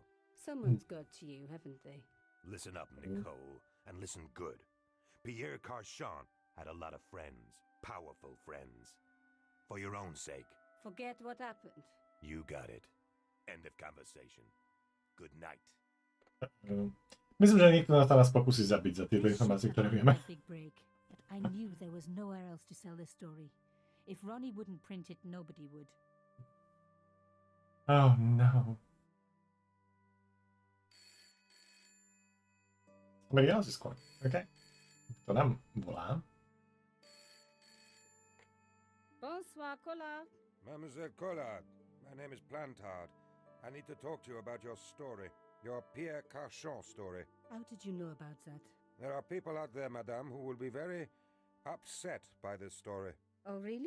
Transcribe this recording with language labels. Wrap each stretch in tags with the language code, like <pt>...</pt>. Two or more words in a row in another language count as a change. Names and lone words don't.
<en>Someone's got to you, haven't they? Listen up, Nicole, and listen good. Pierre Carchon had a lot of friends, powerful friends. For your own sake, Forget what happened. you got it. End of conversation. Good night.</en> <sk>Myslím, že nikto sa nás pokusí zabiť za tieto</sk> <en>This</en> <sk>informácie,</sk> <en>ship</en> <sk>ktoré</sk> <en>had</en> <sk>vieme.</sk> <en>a big break, but I knew there was nowhere else to sell the story. If Ronnie wouldn't print it, nobody would. Oh no. Somebody else is calling.</en> <sk>OK. To nám volá.</sk> <fr>Bonsoir, Collard. Mademoiselle Collard,</fr> <en>my name is Plantard. I need to talk to you about your story. Your Pierre Carchon story. How did you know about that? There are people out there, madame, who will be very upset by this story. Oh, really?</en>